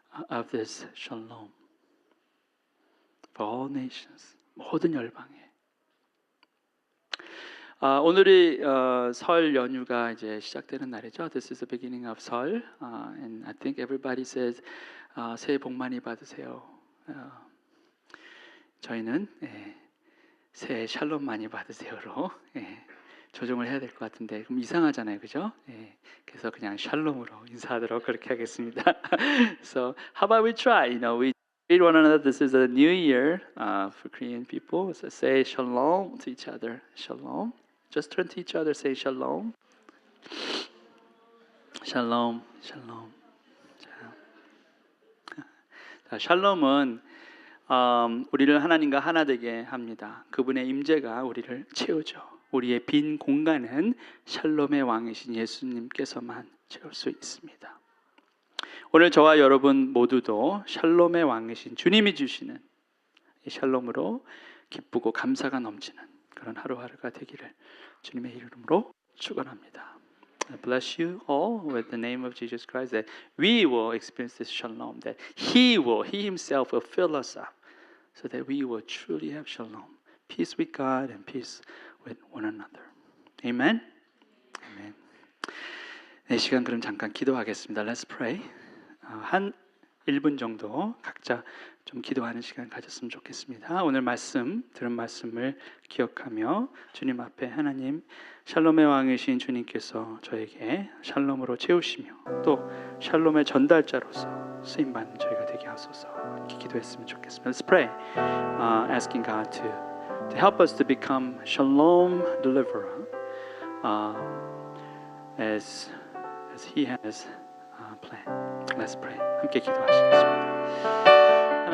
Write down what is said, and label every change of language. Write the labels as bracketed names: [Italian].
[English] of this shalom for all nations. [Korean] 모든 열방에. 오늘이 설 연휴가 이제 시작되는 날이죠. [English] This is the beginning of 설, and I think everybody says [Korean] 새해 복 많이 받으세요. 저희는 새해 샬롬 많이 받으세요로 조정을 해야 될 것 같은데 그럼 이상하잖아요, 그죠? 그래서 그냥 샬롬으로 인사하도록 그렇게 하겠습니다. [English] So how about we try? You know, we greet one another. This is a new year for Korean people. So say shalom to each other. Shalom. Just turn to each other. Say shalom. Shalom. Shalom. [Korean] 자, 샬롬은 우리를 하나님과 하나 되게 합니다. 그분의 임재가 우리를 채우죠. 우리의 빈 공간은 샬롬의 왕이신 예수님께서만 채울 수 있습니다. 오늘 저와 여러분 모두도 샬롬의 왕이신 주님이 주시는 이 샬롬으로 기쁘고 감사가 넘치는 그런 하루하루가 되기를 주님의 이름으로 축원합니다. [English] I bless you all with the name of Jesus Christ that we will experience this shalom, that He Himself will fill us up so that we will truly have shalom, peace with God and peace with one another. Amen. Amen. [Korean] 네, 시간 그럼 잠깐 기도하겠습니다. [English] Let's pray. [Korean] 한 1분 정도 각자 좀 기도하는 시간 가졌으면 좋겠습니다. 오늘 들은 말씀을 기억하며 주님 앞에 하나님 샬롬의 왕이신 주님께서 저에게 샬롬으로 채우시며 또 샬롬의 전달자로서 쓰임받는 저희가 되게 하소서 이렇게 기도했으면 좋겠습니다. [English] Let's pray, asking God to help us to become shalom deliverer as He has planned. Let's pray. [Korean] 함께 기도하시겠습니다.